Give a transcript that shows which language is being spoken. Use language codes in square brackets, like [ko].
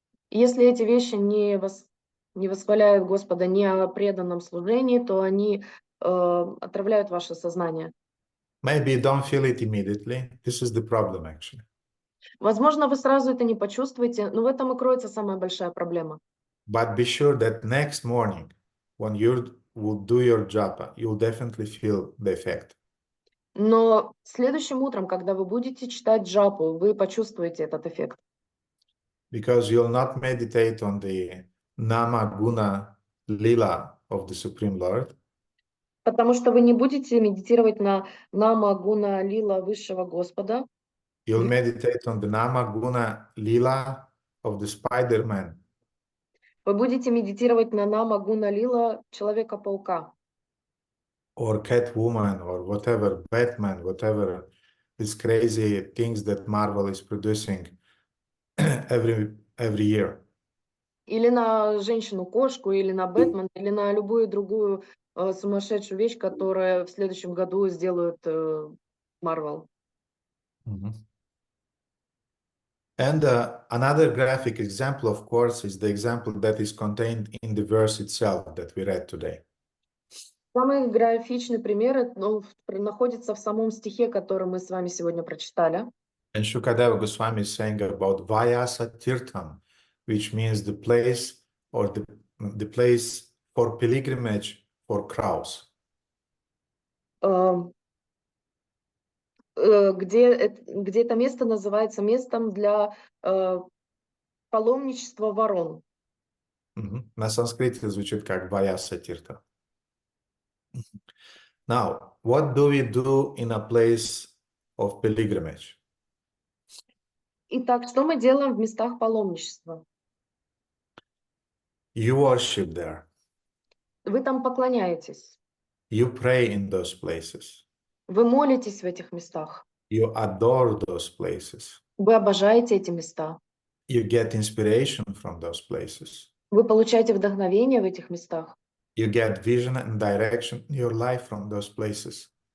[ru] Если эти вещи не восхваляют Господа, не о преданном служении, то они отравляют ваше сознание. [en] Maybe you don't feel it immediately. This is the problem, actually. [ru] Возможно, вы сразу это не почувствуете, но в этом и кроется самая большая проблема. [en] But be sure that next morning, when you will do your japa, you'll definitely feel the effect. [ru] Но следующим утром, когда вы будете читать джапу, вы почувствуете этот эффект. [en] Because you'll not meditate on the nama guna lila of the Supreme Lord. [ru] Потому что вы не будете медитировать на нама гуна лила высшего Господа. [en] You'll meditate on the nama guna lila of the Spider-Man. [ru] Вы будете медитировать на нама гуна лила Человека-паука. [en] Or Catwoman, or whatever, Batman, whatever, these crazy things that Marvel is producing every year. [ru] Или на женщину-кошку, или на Бэтмена, или на любую другую сумасшедшую вещь, которую в следующем году сделают Marvel. [en] And another graphic example, of course, is the example that is contained in the verse itself that we read today. [ru] Самый графичный пример находится в самом стихе, который мы с вами сегодня прочитали. [en] And Shukadeva Goswami is saying about Vyasatirtham, which means the place or the place for pilgrimage for crows. [ru] Где это место называется местом для паломничества ворон. На санскрите звучит как Vyasatirtha. [en] Now, what do we do in a place of pilgrimage? [ru] Итак, что мы делаем в местах паломничества? [en] You worship there. [ru] Вы там поклоняетесь. [en] You pray in those places. [ru] Вы молитесь в этих местах. [en] You adore those places. [ru] Вы обожаете эти места. [en] You get inspiration from those places. [ru] Вы получаете вдохновение в этих местах. [en] You get vision and direction in your life from those places.